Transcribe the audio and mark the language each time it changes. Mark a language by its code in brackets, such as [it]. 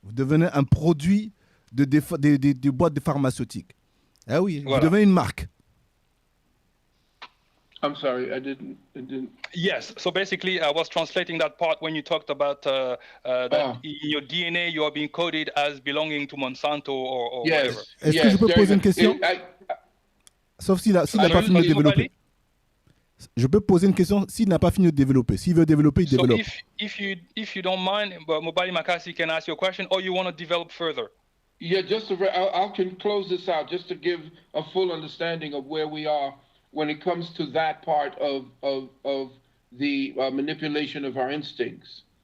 [fr] Vous devenez un produit des boîtes de pharmaceutiques. Ah oui, Voilà. Vous devenez une marque. [en] I'm sorry, I didn't. Yes, so basically I was translating that part when you talked about that in your DNA you are being coded as belonging to Monsanto or Yes. whatever. [fr] Est-ce que je peux poser une question? Sauf s'il n'a pas fini de développer. Je peux poser une question s'il n'a pas fini de développer. S'il veut développer, il développe. [en] So if you don't mind, Mobali Makasi can ask you a question or you want to develop further. Yeah, I can close this out just to give a full understanding of where we are when it comes to that part of the manipulation of our instincts.